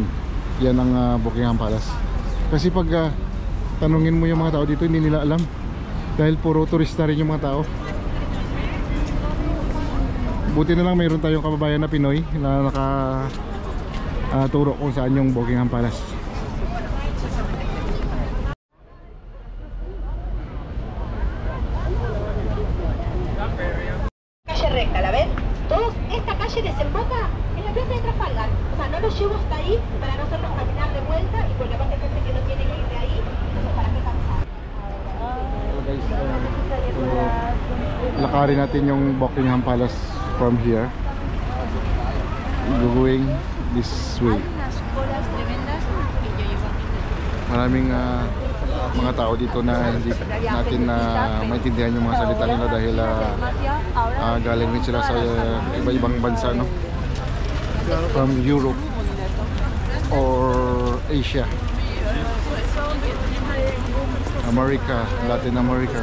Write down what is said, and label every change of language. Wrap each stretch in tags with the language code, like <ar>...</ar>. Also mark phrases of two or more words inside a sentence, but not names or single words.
<tl>Yan ang Buckingham Palace. Kasi pag tanungin mo yung mga tao dito, hindi nila alam, dahil puro turista rin yung mga tao. Buti na lang mayroon tayong kababayan na Pinoy na turo kung saan yung Buckingham Palace.</tl> <es>Recta, ¿la ven? Todos, esta calle desemboca en la plaza de Trafalgar. O sea, no los llevo hasta ahí para no hacerlos caminar de vuelta y porque aparte hay gente que no tiene que ir de ahí, entonces para qué cansar.</es> <tl>Lakarin natin yung Buckingham Palace</tl> <en>from here, going this way.</en> <tl>Maraming mga tao dito na hindi natin maintindihan yung mga salita nila dahil galing rin sila sa iba-ibang bansa, no?</tl> <en>From Europe or Asia, America, Latin America.</en>